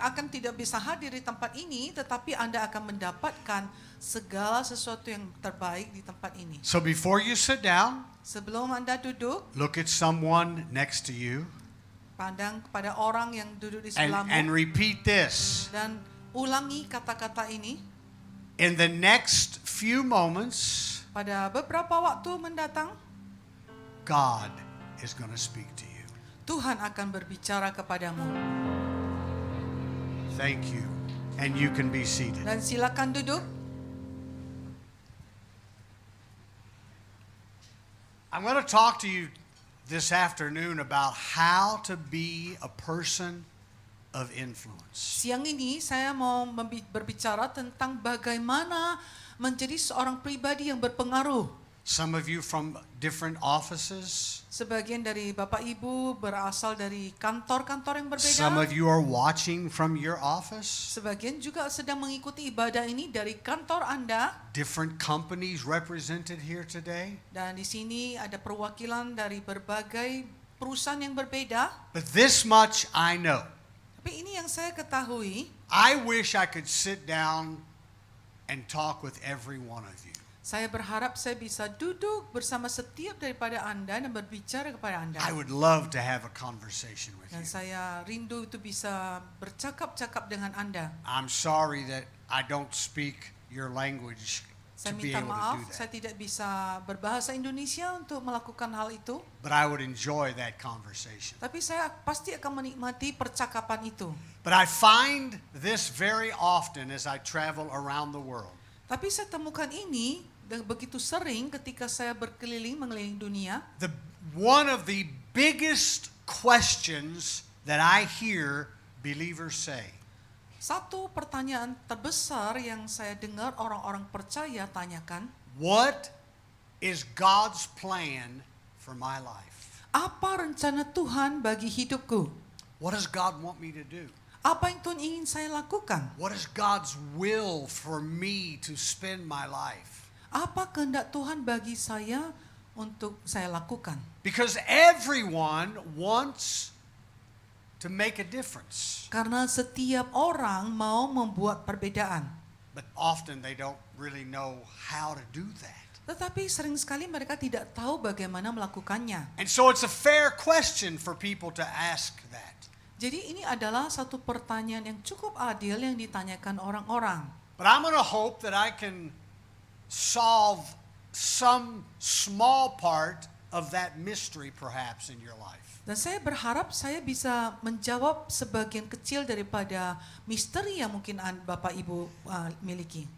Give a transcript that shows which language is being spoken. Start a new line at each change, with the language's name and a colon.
Indonesian: tidak bisa hadir di tempat ini, tetapi Anda akan mendapatkan segala sesuatu yang terbaik di tempat ini.
English: So before you sit down,
Indonesian: Sebelum Anda duduk,
English: look at someone next to you
Indonesian: pandang kepada orang yang duduk di
English: and
Indonesian: sebelahmu
English: repeat this.
Indonesian: dan ulangi kata-kata ini.
English: In the next few moments,
Indonesian: Pada beberapa waktu mendatang,
English: God is going to speak to you.
Indonesian: Tuhan akan berbicara kepadamu.
English: Thank you. And you can be seated.
Indonesian: Dan silakan duduk.
English: I'm going to talk to you this afternoon about how to be a person of influence.
Indonesian: Siang ini saya mau berbicara tentang bagaimana menjadi seorang pribadi yang berpengaruh.
English: Some of you from different offices.
Indonesian: Sebagian dari Bapak Ibu berasal dari kantor-kantor yang
English: Some of
Indonesian: berbeda.
English: you are watching from your office.
Indonesian: Sebagian juga sedang mengikuti ibadah ini dari kantor Anda.
English: Different companies represented here today.
Indonesian: Dan di sini ada perwakilan dari berbagai perusahaan yang berbeda.
English: But this much I know.
Indonesian: Tapi ini yang saya ketahui,
English: I wish I could sit down and talk with every one of you.
Indonesian: saya berharap saya bisa duduk bersama setiap daripada Anda dan berbicara kepada Anda.
English: I would love to have a conversation with
Indonesian: Dan
English: you.
Indonesian: saya rindu itu bisa bercakap-cakap dengan Anda.
English: I'm sorry that I don't speak your language to
Indonesian: Saya
English: be
Indonesian: minta
English: able to
Indonesian: maaf,
English: do
Indonesian: saya
English: that.
Indonesian: tidak bisa berbahasa Indonesia untuk melakukan hal itu.
English: But I would enjoy that conversation.
Indonesian: Tapi saya pasti akan menikmati percakapan itu.
English: But I find this very often as I travel around the world.
Indonesian: Tapi saya temukan ini dan begitu sering ketika saya berkeliling mengelilingi dunia.
English: One of the biggest questions that I hear believers say.
Indonesian: Satu pertanyaan terbesar yang saya dengar orang-orang percaya tanyakan,
English: What is God's plan for my life?
Indonesian: apa rencana Tuhan bagi hidupku?
English: What does God want me to do?
Indonesian: Apa yang Tuhan ingin saya lakukan?
English: What is God's will for me to spend my life?
Indonesian: Apa kehendak Tuhan bagi saya untuk saya lakukan?
English: Because everyone wants to make a difference.
Indonesian: Karena setiap orang mau membuat perbedaan.
English: But often they don't really know how to do that.
Indonesian: Tetapi sering sekali mereka tidak tahu bagaimana melakukannya.
English: And so it's a fair question for people to ask that.
Indonesian: Jadi ini adalah satu pertanyaan yang cukup adil yang ditanyakan orang-orang.
English: But I'm going to hope that I can solve some small part of that mystery perhaps in your life.
Indonesian: Dan saya berharap saya bisa menjawab sebagian kecil daripada misteri yang mungkin Bapak Ibu miliki.